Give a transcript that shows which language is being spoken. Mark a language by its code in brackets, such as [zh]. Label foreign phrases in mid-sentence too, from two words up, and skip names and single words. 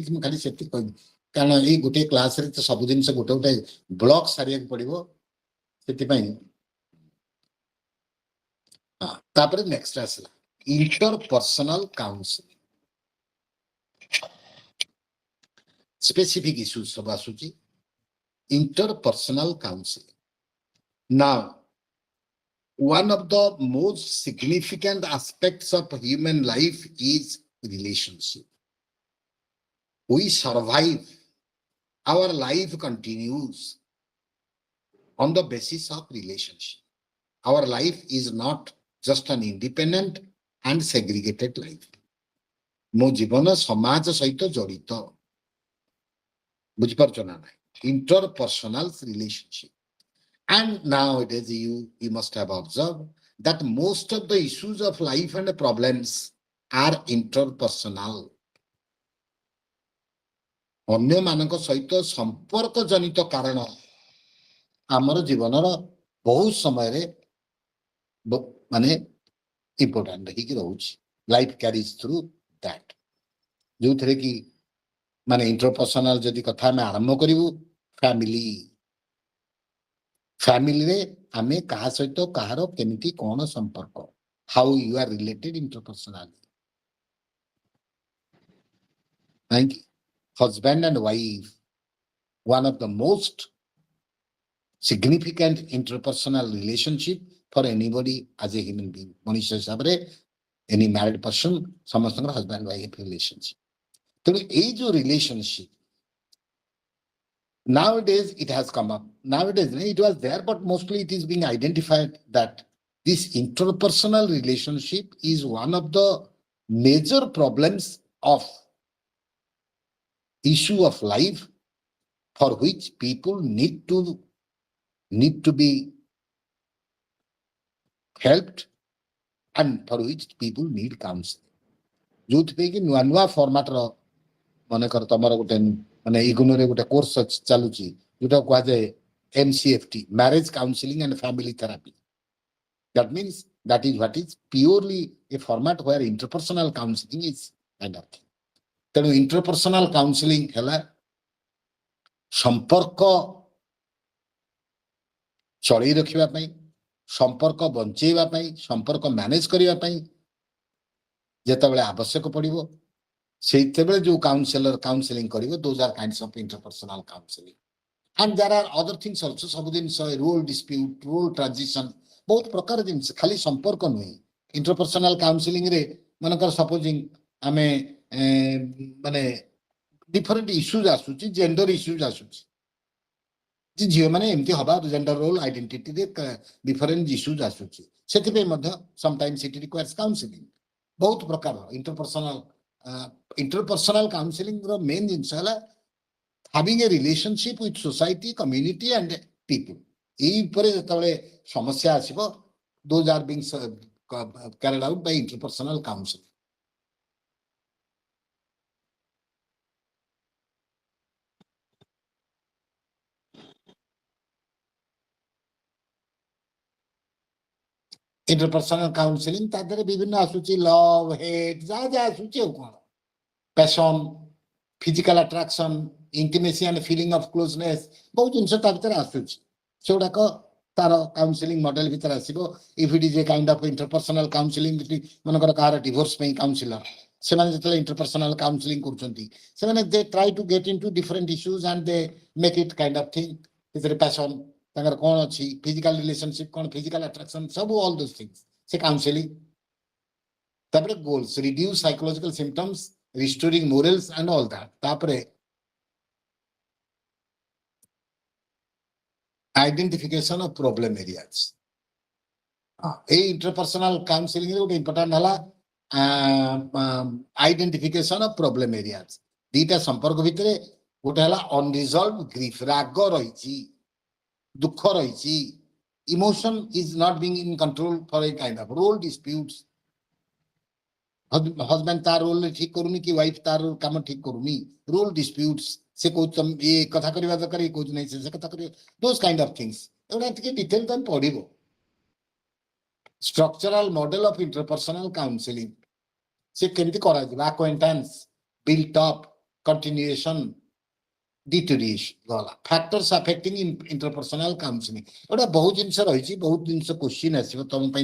[or] ମୁଁ ଖାଲି ସେତିକି କହିବି, କାରଣ ଏଇ ଗୋଟିଏ କ୍ଲାସରେ ତ ସବୁ ଜିନିଷ ଗୋଟେ ଗୋଟେ ବ୍ଲକ ସାରିବାକୁ ପଡିବ. ସେଥିପାଇଁ ତାପରେ ନେକ୍ସଟ ଆସିଲା [en] interpersonal counseling. specific issues [or] ସବୁ ଆସୁଛି. [en] Interpersonal counseling. Now, one of the most significant aspects of human life is relationship. We survive. Our life continues on the basis of relationship. Our life is not just an independent and segregated life. [or] ମୋ ଜୀବନ ସମାଜ ସହିତ ଜଡ଼ିତ. ବୁଝିପାରୁଛ ନା ନାହିଁ? [en] Interpersonal relationship. And nowadays you must have observed that most of the issues of life and problems are interpersonal. [or] ଅନ୍ୟମାନଙ୍କ ସହିତ ସମ୍ପର୍କ ଜନିତ କାରଣ ଆମର ଜୀବନର ବହୁତ ସମୟରେ ମାନେ ଇମ୍ପୋର୍ଟାଣ୍ଟ ହେଇକି ରହୁଛି. [en] life carries through that. [or] ଯୋଉଥିରେ କି ମାନେ ଇଣ୍ଟରପର୍ସନାଲ ଯଦି କଥା ଆମେ ଆରମ୍ଭ କରିବୁ, ଫ୍ୟାମିଲିରେ ଆମେ କାହା ସହିତ କାହାର କେମିତି କଣ ସମ୍ପର୍କ, [en] how you are related interpersonally. Husband and wife, one of the most significant interpersonal relationship for anybody as a human being. [or] ମଣିଷ ହିସାବରେ [en] any married person ସମସ୍ତଙ୍କର husband wife relationship. [or] ତେଣୁ ଏଇ ଯୋଉ [en] ରିଲେସନସିପ nowadays it has come up. Nowadays it was there, but mostly it is being identified that this interpersonal relationship is one of the major problems of issue of life for which people need to be helped and for which people need counseling. [or] ଯୋଉଥିପାଇଁ କି ନୂଆ ନୂଆ ଫର୍ମାଟ ର ମନେକର ତମର ଗୋଟେ ମାନେ ଇଗ୍ନୋରେ ଗୋଟେ କୋର୍ସ ଚାଲୁଛି ଯୋଉଟା କୁହାଯାଏ MCFT, [en] marriage counseling and family therapy. That means that is what is purely a format where interpersonal counseling is kind of thing. [or] ତେଣୁ [en] interpersonal counseling [or] ହେଲା ସମ୍ପର୍କ ଚଳେଇ ରଖିବା ପାଇଁ, ସମ୍ପର୍କ ବଞ୍ଚେଇବା ପାଇଁ, ସମ୍ପର୍କ ମ୍ୟାନେଜ କରିବା ପାଇଁ ଯେତେବେଳେ ଆବଶ୍ୟକ ପଡିବ ସେଇତେବେଳେ ଯୋଉ କାଉନସିଲିଂ କରିବ, [en] those are kinds of interpersonal counseling. And there are other things also, [or] ସବୁ ଜିନିଷ [en] role dispute, role transition, [or] ବହୁତ ପ୍ରକାର ଜିନିଷ, ଖାଲି ସମ୍ପର୍କ ନୁହେଁ. [en] interpersonal counseling [or] ରେ ମନେକର ସପୋଜିଂ ଆମେ ମାନେ [en] different issues [or] ଆସୁଛି, [en] gender issues [or] ଆସୁଛି, ଯେ ଝିଅମାନେ ଏମିତି ହବା, [en] gender role identityରେ different issues [or] ଆସୁଛି, ସେଥିପାଇଁ ମଧ୍ୟ [en] sometimes it requires counseling. [or] ବହୁତ ପ୍ରକାର [en] interpersonal counseling [or] ର ମେନ୍ ଜିନିଷ ହେଲା [en] having a relationship with society, community and people. [or] ଏଇ ଉପରେ ଯେତେବେଳେ ସମସ୍ୟା ଆସିବ, [en] those are being carried out by interpersonal counseling. Interpersonal counseling [or] ତା ଦେହରେ ବିଭିନ୍ନ ଆସୁଛି, ଲଭ, ହେଟ୍, ଯାହା ଯାହା ଆସୁଛି ଆଉ କଣ, [en] passion, physical attraction, intimacy and feeling of closeness, [or] ବହୁତ ଜିନିଷ ତା ଭିତରେ ଆସୁଛି. ସେଗୁଡାକ ତାର କାଉନସିଲିଂ ମଡେଲ ଭିତରେ ଆସିବ. [en] If it is a kind of interpersonal counseling, [or] ମନେକର କାହାର ଡିଭୋର୍ସ ପାଇଁ କାଉନସିଲର, ସେମାନେ ଯେତେବେଳେ [en] interpersonal counseling [or] କରୁଛନ୍ତି, ସେମାନେ [en] they try to get into different issues and they make it kind of thing. ସେଥିରେ passion [or] ତାଙ୍କର କଣ ଅଛି, [en] physical relationship କଣ, physical attraction, ସବୁ all those things ସେ କାଉନସିଲିଂ. ତାପରେ goals, reduce psychological symptoms, restoring morals and all that. ତାପରେ identification of problem areas. এই interpersonal counseling ରେ ଗୋଟେ ଇମ୍ପୋର୍ଟାଣ୍ଟ ହେଲା identification of problem areas. [or] ଦିଟା ସମ୍ପର୍କ ଭିତରେ ଗୋଟେ ହେଲା [en] unresolved grief, [or] ରାଗ ରହିଛି, ଦୁଃଖ ରହିଛି, [en] emotion is not being in control for a kind of role disputes. [or] husband ତାର ରୋଲ ଠିକ କରୁନି କି ୱାଇଫ ତାର କାମ ଠିକ କରୁନି, [en] role disputes, [or] ସେ କହୁଛି ତମେ ଏ କଥା କରିବା ଦରକାର, ଏ କହୁଛି ନାହିଁ ସେ କଥା କରିବ, [en] those kind of things. [or] ଏଗୁଡ଼ା ଟିକେ ଡିଟେଲ ତମେ ପଢିବ. [en] structural model of interpersonal counseling, [or] ସେ କେମିତି କରାଯିବ, [en] acquaintance, built up, continuation, deterioration ଗଲା. factors affecting interpersonal counseling, [or] ଏଗୁଡ଼ା ବହୁତ ଜିନିଷ ରହିଛି, ବହୁତ ଜିନିଷ କ୍ୱେଶ୍ଚିନ୍ ଆସିବ ତମ ପାଇଁ.